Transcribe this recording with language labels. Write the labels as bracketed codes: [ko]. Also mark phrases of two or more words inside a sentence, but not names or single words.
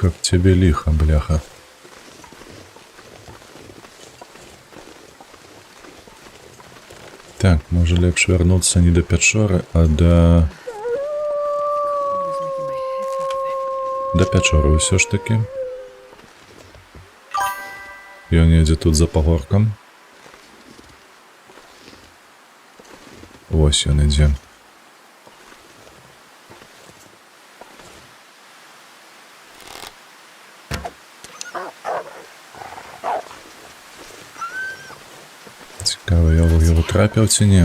[be] тебе лихо, бляха. Так, може лепш вярнуцца не да пячоры, а да... [en] Cold is making my head feel thick. [be] Да пячоры ўсё ж такі. Ён едзе тут за пагоркам. Вось ён ідзе. Цікава, я ў яго трапіў ці не?